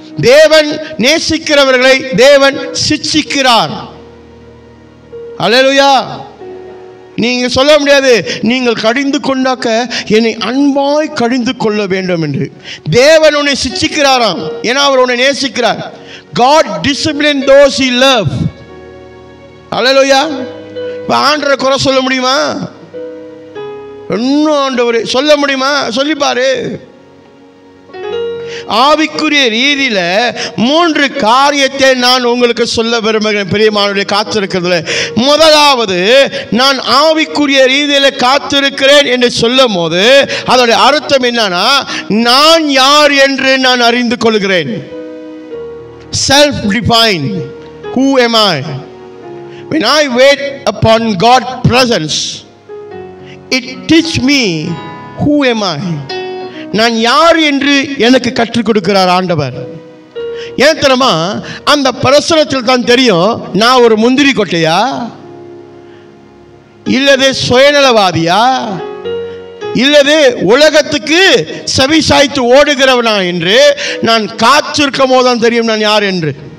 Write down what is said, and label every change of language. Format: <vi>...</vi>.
<ta>தேவன் நேசிக்கிறவர்களை தேவன் சிட்சிக்கிறார். அல்லேலூயா. நீங்க சொல்ல முடியாது, நீங்கள் கடிந்து கொண்டாக்க என்னை அன்பாய் கடிந்து கொள்ள வேண்டும் என்று. தேவன் உன்னை சிட்சிக்கிறாராம், ஏன்னா அவர் உன்னை நேசிக்கிறார்.</ta> <en>God discipline those he love.</en> <ta>அல்லேலூயா. இப்போ ஆண்டவரை குறை சொல்ல முடியுமா? இன்னும் ஆண்டவரை சொல்ல முடியுமா? சொல்லிப்பாரு. ஆவிக்குரிய ரீதியில 3 காரியத்தை நான் உங்களுக்கு சொல்ல விரும்புகிறேன். பிரியமானவர்களே, காத்திருக்கிறதுல முதலாவது, நான் ஆவிக்குரிய ரீதியில காத்திருக்கிறேன் என்று சொல்லும் போது அதோட அர்த்தம் என்னன்னா, நான் யார் என்று நான் அறிந்து கொள்கிறேன்.</ta> <en>Self define. Who am I? When I wait upon God's presence, it teach me who am I.</en> <ta>நான் யார் என்று எனக்கு கற்றுக் கொடுக்கிறார் ஆண்டவர். ஏன் தெரியுமா? அந்த பிரசனத்தில் தான் தெரியும், நான் ஒரு முந்திரி கொட்டையா, இல்லது சுயநலவாதியா, இல்லது உலகத்துக்கு செவி சாய்த்து ஓடுகிறவனா என்று நான் காத்திருக்கும் போதுதான் தெரியும் நான் யார் என்று.</ta>